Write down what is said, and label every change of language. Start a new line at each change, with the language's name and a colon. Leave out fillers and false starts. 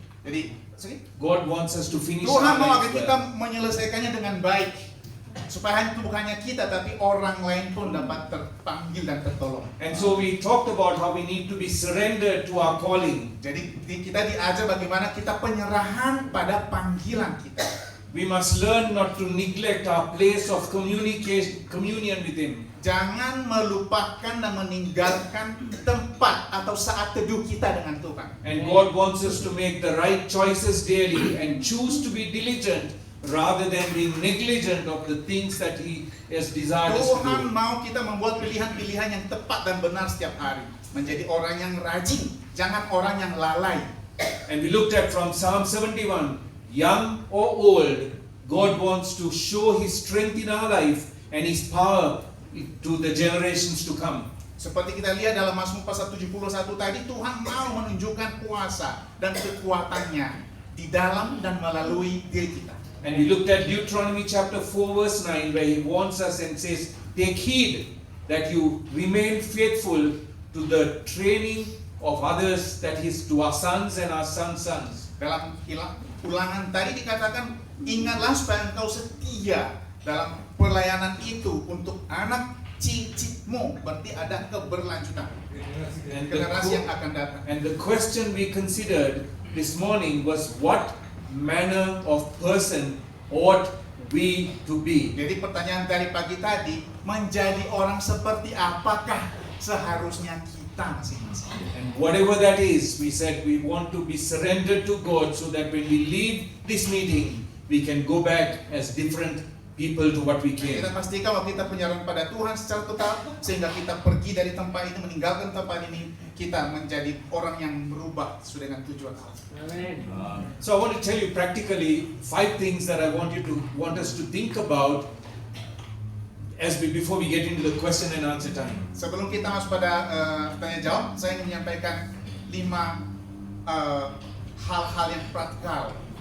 Indonesian: Jadi
English: God wants us to finish
Indonesian: Tuhan
English: our
Indonesian: mau
English: lives
Indonesian: agar kita
English: well.
Indonesian: menyelesaikannya dengan baik. supaya itu bukan hanya kita tapi orang lain pun dapat terpanggil dan tertolong.
English: And so we talked about how we need to be surrendered to our calling.
Indonesian: Jadi kita diajar bagaimana kita penyerahan pada panggilan kita.
English: We must learn not to neglect our place of communion with Him.
Indonesian: Jangan melupakan dan meninggalkan tempat atau saat teduh kita dengan Tuhan.
English: And God wants us to make the right choices daily and choose to be diligent rather than being negligent of the things that He has desired us to
Indonesian: Tuhan
English: do.
Indonesian: mau kita membuat pilihan-pilihan yang tepat dan benar setiap hari. Menjadi orang yang rajin, jangan orang yang lalai.
English: And we looked at from Psalm 71, young or old, God wants to show His strength in our life and His power to the generations to come.
Indonesian: Seperti kita lihat dalam Mazmur pasal 71 tadi, Tuhan mau menunjukkan kuasa dan kekuatannya di dalam dan melalui diri kita.
English: And we looked at Deuteronomy chapter 4 verse 9 where He warns us and says, take heed that you remain faithful to the training of others, that is to our sons and our sons' sons.
Indonesian: Dalam ulangan tadi dikatakan, ingatlah supaya engkau setia dalam pelayanan itu untuk anak cicitmu, berarti ada keberlanjutan generasi yang akan datang.
English: And the question we considered this morning was, what manner of person ought we to be?
Indonesian: Jadi pertanyaan dari pagi tadi, menjadi orang seperti apakah seharusnya kita masing-masing?
English: And whatever that is, we said we want to be surrendered to God so that when we leave this meeting, we can go back as different people to what we came.
Indonesian: Kita pastikan bahwa kita penyerahan pada Tuhan secara total, sehingga kita pergi dari tempat ini, meninggalkan tempat ini, kita menjadi orang yang berubah sesuai dengan tujuan Allah.
English: So I want to tell you practically 5 things that I want us to think about before we get into the question and answer time.
Indonesian: Sebelum kita masuk pada tanya jawab, saya ingin menyampaikan 5 hal-hal yang praktikal.